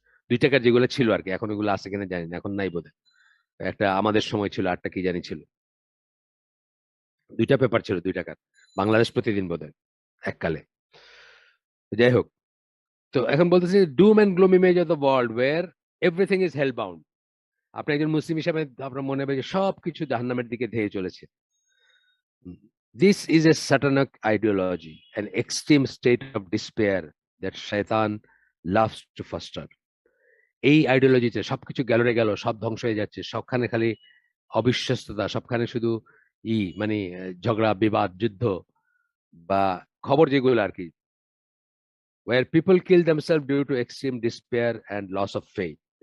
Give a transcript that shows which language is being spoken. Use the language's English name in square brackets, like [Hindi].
[Bangla] 2 টাকার যেগুলো ছিল আর কি, এখন ওগুলো আছে কিনা জানি না, এখন নাই বোধহয়। একটা আমাদের সময় ছিল, আটটা কি জানি ছিল, 2টা পেপার ছিল 2 টাকার, বাংলাদেশ প্রতিদিন বোধহয় এককালে। যাই হোক, তো এখন বলতেছি [English] Doom and gloom image of the world where everything is hell bound. [Bangla] আপনি একজন মুসলিম হিসাবে আপনার মনে হবে যে সবকিছু জাহান্নামের দিকে ধেয়ে চলেছে। [English] This is a satanic ideology, an extreme state of despair that shaitan loves to foster. [Bangla] এই আইডিওলজিতে সবকিছু গেল রে গেল, সব ধ্বংস হয়ে যাচ্ছে, সবখানে খালি অবিশ্বস্ততা, সবখানে শুধু মানে ঝগড়া বিবাদ যুদ্ধ বা খবর যেগুলো আর কি, [English] where people kill themselves due to extreme despair and loss of faith.